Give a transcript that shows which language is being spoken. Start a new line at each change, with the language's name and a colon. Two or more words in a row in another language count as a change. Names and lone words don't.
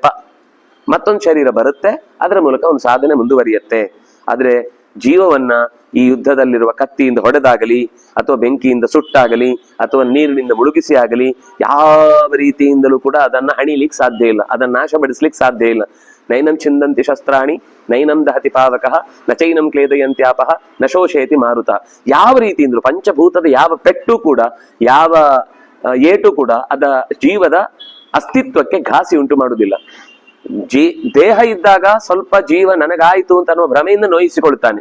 Kannada: ಮತ್ತೊಂದು ಶರೀರ ಬರುತ್ತೆ, ಅದರ ಮೂಲಕ ಒಂದು ಸಾಧನೆ ಮುಂದುವರಿಯುತ್ತೆ. ಆದ್ರೆ ಜೀವವನ್ನ ಈ ಯುದ್ಧದಲ್ಲಿರುವ ಕತ್ತಿಯಿಂದ ಹೊಡೆದಾಗಲಿ, ಅಥವಾ ಬೆಂಕಿಯಿಂದ ಸುಟ್ಟಾಗಲಿ, ಅಥವಾ ನೀರಿನಿಂದ ಮುಳುಗಿಸಿ ಆಗಲಿ, ಯಾವ ರೀತಿಯಿಂದಲೂ ಕೂಡ ಅದನ್ನ ಹಣಿಲಿಕ್ಕೆ ಸಾಧ್ಯ ಇಲ್ಲ, ಅದನ್ನ ನಾಶಪಡಿಸ್ಲಿಕ್ಕೆ ಸಾಧ್ಯ ಇಲ್ಲ.
Sanskrit: ನೈನಂ ಚಿಂದಂತಿ ಶಸ್ತ್ರಾಣಿ ನೈನಂ ದಹತಿ ಪಾವಕಃ ನಚೈನಂ ಕ್ಲೇದಯಂತ್ಯಾಪಃ ನಶೋಷಯತಿ ಮಾರುತ.
Kannada: ಯಾವ ರೀತಿಯಿಂದಲೂ ಪಂಚಭೂತದ ಯಾವ ಪೆಟ್ಟು ಕೂಡ, ಯಾವ ಏಟು ಕೂಡ ಅದ ಜೀವದ ಅಸ್ತಿತ್ವಕ್ಕೆ ಘಾಸಿ ಉಂಟು ಮಾಡುವುದಿಲ್ಲ. ದೇಹ ಇದ್ದಾಗ ಸ್ವಲ್ಪ ಜೀವ ನನಗಾಯಿತು ಅಂತ ಅನ್ನುವ ಭ್ರಮೆಯಿಂದ ನೋಯಿಸಿಕೊಳ್ತಾನೆ.